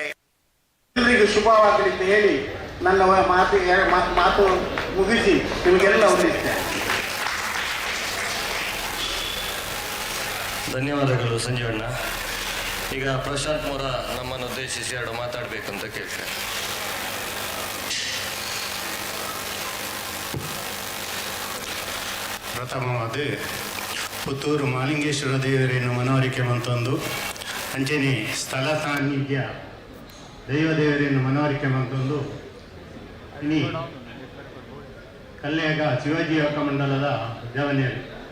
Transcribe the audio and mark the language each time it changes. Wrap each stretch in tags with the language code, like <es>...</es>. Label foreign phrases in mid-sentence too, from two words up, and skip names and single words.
<kn>ಎಲ್ಲರಿಗೂ ಶುಭವಾಗಲಿ ಅಂತ ಹೇಳಿ ನನ್ನ ಮಾತು ಮುಗಿಸಿ ನಿಮಗೆಲ್ಲ ಹೊಂದಿಸ್ತೇನೆ. ಧನ್ಯವಾದಗಳು ಸಂಜೀವಣ್ಣ. ಈಗ ಪ್ರಶಾಂತ್ ಮೋರ ನಮ್ಮನ್ನು ಉದ್ದೇಶಿಸಿ 2 ಮಾತಾಡಬೇಕಂತ ಕೇಳ್ತೇನೆ.</kn> <tcy>ಪ್ರಥಮವಾದ ಪುತ್ತೂರು ಮಾಲಿಂಗೇಶ್ವರ ದೇವರೇನು ಮನವರಿಕೆ ಮಂತೊಂದು ಅಂಚನೆ ಸ್ಥಳ ಸಾನ್ನಿಧ್ಯ ದೇವದೇವರೇನು ಮನವರಿಕೆ ಮಂತೊಂದು ಇನಿ ಕಲ್ಲೇಗ ಶಿವಾಜಿ ಯುವಕ ಮಂಡಲದ ಜವನಿಯರು</tcy>